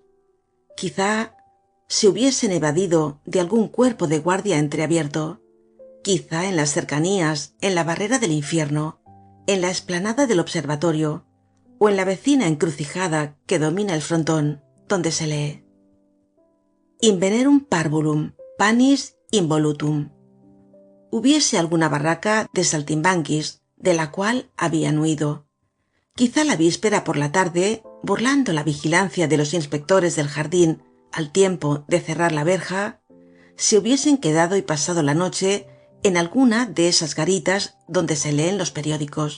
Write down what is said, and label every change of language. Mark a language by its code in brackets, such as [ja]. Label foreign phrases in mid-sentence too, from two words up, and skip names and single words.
[es] Quizá se hubiesen evadido de algún cuerpo de guardia entreabierto, quizá en las cercanías, en la barrera del infierno, en la explanada del observatorio o en la vecina encrucijada que domina el frontón, donde se lee: [la] Invenerum parvulum, panis involutum. [es] Hubiese alguna barraca de saltimbanquis, de la cual habían huido. Quizá la víspera por la tarde, burlando la vigilancia de los inspectores del jardín al tiempo de cerrar la verja, se hubiesen quedado y pasado la noche en alguna de esas garitas donde se leen los periódicos.